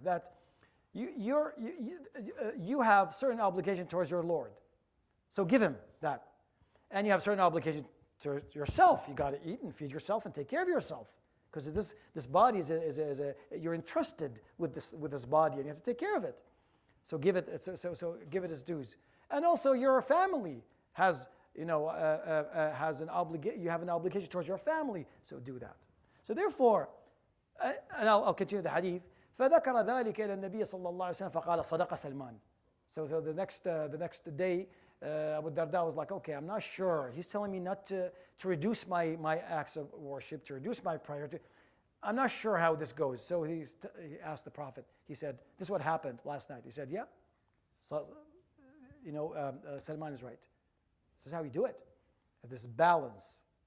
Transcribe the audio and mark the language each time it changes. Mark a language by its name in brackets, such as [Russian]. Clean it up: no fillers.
[English] That you have certain obligation towards your Lord, so give him that. And you have certain obligation to yourself. You got to eat and feed yourself and take care of yourself, because this body you're entrusted with this body, and you have to take care of it. So give it give it its dues. And also your family has has an obligation. You have an obligation towards your family, so do that. So therefore, and I'll continue the hadith. [Arabic] فذكر ذلك إلى النبي صلى الله عليه وسلم فقال صدق سلمان. [English] So the next day, Abu Darda was like, okay, I'm not sure. He's telling me not to reduce my acts of worship, to reduce my prayer. I'm not sure how this goes. So he asked the Prophet. He said, this is what happened last night. He said, yeah. So, Salman is right. This is how we do it. This balance.